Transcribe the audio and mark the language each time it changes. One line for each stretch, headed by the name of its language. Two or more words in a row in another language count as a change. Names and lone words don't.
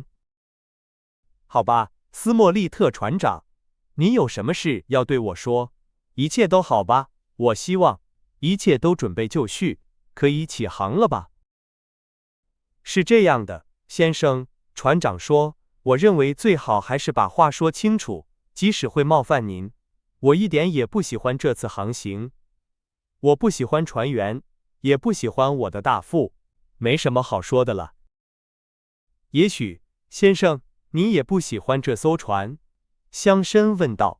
Chinese: 好吧，斯莫利特船長，你有什麼事要對我說？一切都好吧？我希望一切都準備就緒，可以起航了吧？是這樣的，先生，船長說，我認為最好還是把話說清楚，即使會冒犯您。我一點也不喜歡這次航行。我不喜歡船員，也不喜歡我的大副，沒什麼好說的了。也許，先生，你也不喜歡這艘船？鄉紳問道。